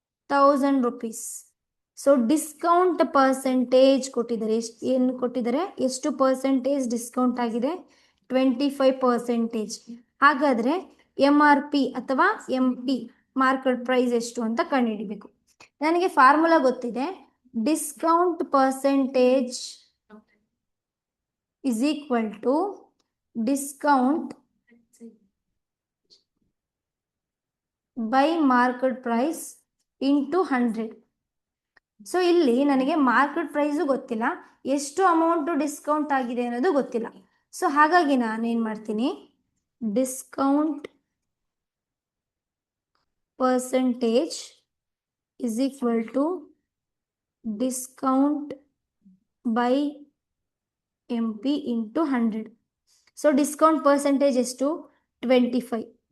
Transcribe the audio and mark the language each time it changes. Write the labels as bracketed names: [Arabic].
[Kannada] 1,000 rupees. So discount percentage ಕೊಟ್ಟಿದ್ದಾರೆ. ಏನು ಕೊಟ್ಟಿದ್ದಾರೆ? ಎಷ್ಟು ಪರ್ಸೆಂಟೇಜ್ ಡಿಸ್ಕೌಂಟ್ ಆಗಿದೆ? 25%. ಹಾಗಾದರೆ MRP ಅಥವಾ MP ಮಾರ್ಕೆಟ್ ಪ್ರೈಸ್ ಎಷ್ಟು ಅಂತ ಕಂಡುಹಿಡಿಬೇಕು. ನನಗೆ ಫಾರ್ಮುಲಾ ಗೊತ್ತಿದೆ. [English] Discount percentage is equal to discount by market price into 100. [Kannada] So ಇಲ್ಲಿ ನನಗೆ ಮಾರ್ಕೆಟ್ ಪ್ರೈಸು ಗೊತ್ತಿಲ್ಲ, ಎಷ್ಟು ಅಮೌಂಟು ಡಿಸ್ಕೌಂಟ್ ಆಗಿದೆ ಅನ್ನೋದು ಗೊತ್ತಿಲ್ಲ. ಸೊ ಹಾಗಾಗಿ ನಾನೇನು ಮಾಡ್ತೀನಿ, discount percentage [English] is equal to discount by MP into 100. [Kannada] So discount percentage ಎಷ್ಟು? 25.